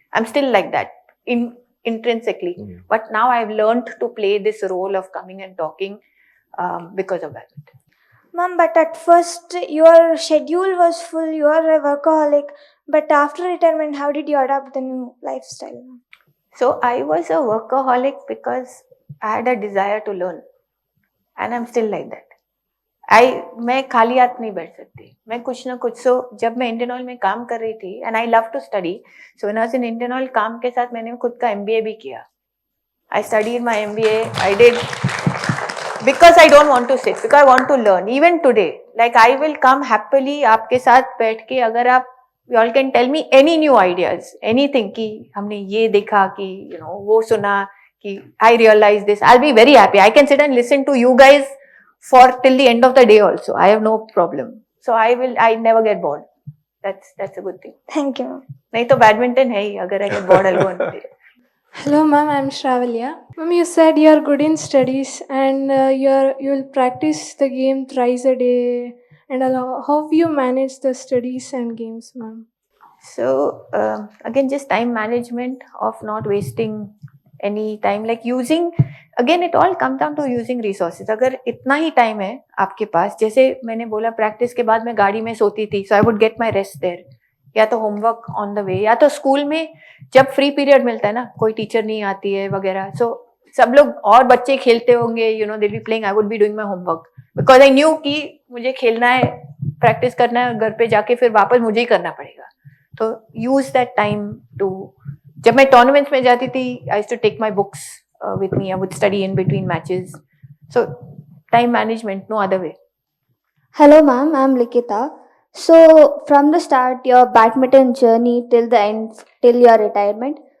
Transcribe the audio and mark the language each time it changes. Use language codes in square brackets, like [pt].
[en] I'm still like that intrinsically. But now I've learned to play this role of coming and talking because of badminton. Ma'am, but at first your schedule was full, you are a workaholic. But after retirement, how did you adapt the new lifestyle? So I was a workaholic because I had a desire to learn, and I'm still like that. [hi] मैं खाली हाथ नहीं बैठ सकती, मैं कुछ ना कुछ. So जब मैं इंडियन ऑयल में काम कर रही थी, [en] and I love to study, so when I was in [hi] Indian oil काम के साथ मैंने खुद का MBA भी किया. [en] I studied my MBA. I did because I don't want to sit, because I want to learn. Even today, like I will come happily [hi] आपके साथ बैठ के. [en] अगर आप you all can tell me any new ideas, anything [hi] कि हमने ये देखा कि वो सुना कि [en] I realized this, I'll be very happy. I can sit and listen to you guys for till the end of the day also. I have no problem. So I never get bored. That's a good thing. Thank you. [hi] नहीं तो badminton है ही, अगर [en] I get bored I'll go and play. Hello, ma'am. I'm Shravalya. Ma'am, you said you are good in studies and you'll practice the game thrice a day. And how you manage the studies and games, ma'am? So again, just time management of not wasting any time, like using, again it all comes down to using resources. [hi] अगर इतना ही time है आपके पास, जैसे मैंने बोला practice के बाद मैं गाड़ी में सोती थी, [en] so I would get my rest there. [hi] या तो homework on the way, या तो school में जब free period मिलता है ना, कोई teacher नहीं आती है वगैरह, so सब लोग और बच्चे खेलते होंगे, [en] you know, they'll be playing, I would be doing my homework because I knew [hi] कि मुझे खेलना है, practice करना है, घर पे जाके फिर वापस मुझे ही करना पड़ेगा. [en] तो use that time to, [hi] जब मैं tournaments में जाती थी, [en] I used to take my books with me. I would study in between matches. So time management, no other way. Hello, ma'am. I'm Likita. So, from the start, your badminton journey till the end, till your retirement.